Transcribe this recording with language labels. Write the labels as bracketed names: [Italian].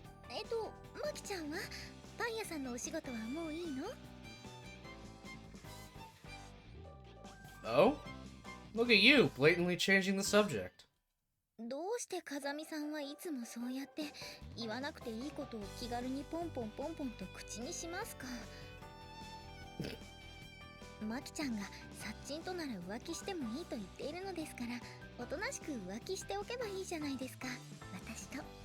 [Japanese] マキちゃんはパン屋さんのお仕事はもういいの？ [English] Oh? Look at you, blatantly changing the subject. [Japanese] どうして風見さんはいつもそうやって言わなくていいことを気軽にポンポンポンポンと口にしますか？マキちゃんがサッチンとなら浮気してもいいと言っているのですから、おとなしく浮気しておけばいいじゃないですか、私と。